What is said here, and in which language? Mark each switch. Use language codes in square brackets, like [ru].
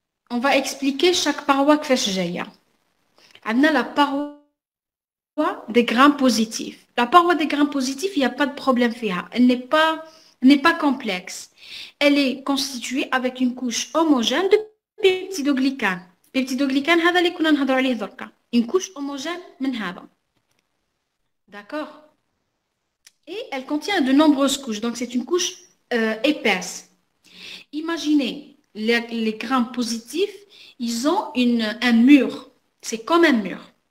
[fr] On va expliquer chaque paroi [ar] كيفاش جايه. عندنا [fr] la paroi des grammes positifs. La paroi des grammes positifs, il n'y a pas de problème فيها. Elle n'est pas complexe. Elle est constituée avec une couche homogène de peptidoglycane. [ar] Peptidoglycane هذا اللي كنا نهضروا عليه دركا. [fr] Une couche homogène [ar] من هذا. [fr] D'accord? Et elle contient de nombreuses couches. Donc, c'est une couche épaisse. Imaginez, les grammes positifs, ils ont un mur. C'est comme un mur.